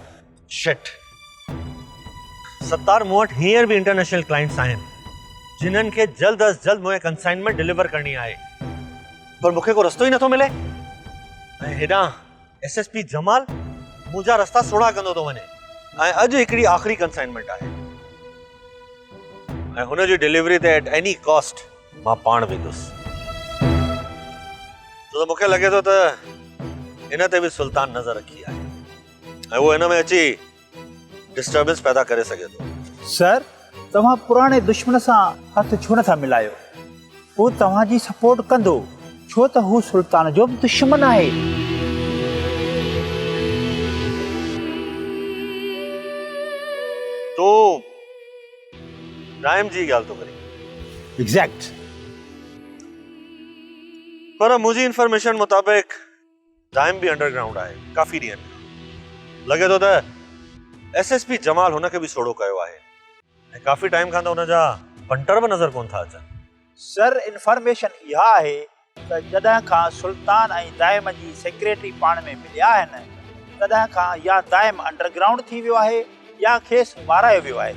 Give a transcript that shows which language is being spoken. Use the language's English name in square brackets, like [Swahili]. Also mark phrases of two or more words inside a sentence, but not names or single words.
[Sindhi] शिट, सत्तार मूं वटि हींअर बि [English] international clients [Sindhi] आहिनि जिन्हनि खे जल्द अज़ जल्द मुंहिंजे कंसाइनमेंट डिलीवर करणी आहे। पर मूंखे को रस्तो ही नथो मिले। ऐं हेॾां एसएसपी जमाल मुंहिंजा रस्ता सोढ़ा कंदो थो वञे। ऐं अॼु हिकिड़ी आख़िरी कंसाइनमेंट आहे ऐं हुन जी डिलीवरी ते [English] at any cost [Sindhi] मां पाण वेंदुसि। छो त मूंखे लॻे थो त इन ते बि सुल्तान नज़र रखी आहे ऐं उहो हिन में अची डिस्टर्बेंस पैदा करे सघे थो। सर, तव्हां पुराणे दुश्मन सां हथ छो नथा मिलायो? हू तव्हांजी सपोर्ट कंदो छो त हू सुल्तान जो बि दुश्मन आहे। तो राइम जी ॻाल्हि तो करे। एग्जैक्ट। पर मुंहिंजी इंफॉर्मेशन मुताबिक राइम बि अंडरग्राउंड आहे काफ़ी ॾींहंनि। लॻे थो त एसएसपी जमाल हुनखे बि सोढ़ो कयो आहे ऐं काफ़ी टाइम खां त हुनजा पंटर बि नज़र कोन था अचनि। सर, इंफॉर्मेशन इहा आहे त जॾहिं खां सुल्तान ऐं दाइम जी सेक्रेटरी पाण में मिलिया आहिनि तॾहिं खां या दाइम अंडरग्राउंड थी वियो आहे या खेसि मारायो वियो आहे।